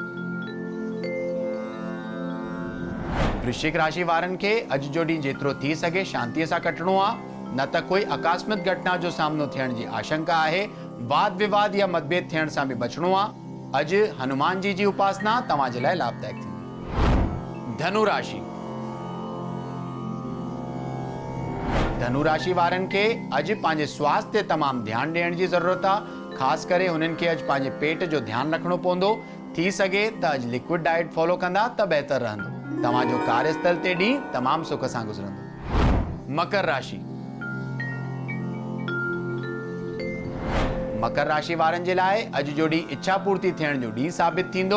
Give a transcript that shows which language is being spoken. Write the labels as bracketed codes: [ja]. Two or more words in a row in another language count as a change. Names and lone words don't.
[sd] वृश्चिक राशि वारनि खे अॼु जो ॾींहुं जेतिरो थी सघे शांतीअ सां कटणो आहे, न त कोई आकस्मिक घटना जो सामनो थियण जी आशंका आहे। वाद विवाद या मतभेद थियण सां बि बचणो आहे। अॼु हनुमान जी जी उपासना तव्हां जे लाइ लाभदायक थींदी। धनु राशि। धनु राशि वारनि खे अॼु पंहिंजे स्वास्थ्य ते तमामु ध्यानु ॾियण जी ज़रूरत आहे। ख़ासि करे हुननि खे अॼु पंहिंजे पेट जो ध्यानु रखणो पवंदो। थी सघे त अॼु [en] liquid diet follow [sd] कंदा त बहितर रहंदो। तव्हांजो कार्यस्थल ते ॾींहुं तमामु सुख सां गुज़रंदो। मकर राशि। मकर राशि वारनि जे लाइ अॼु जो ॾींहुं इच्छा पूर्ति थियण जो ॾींहुं साबित थींदो।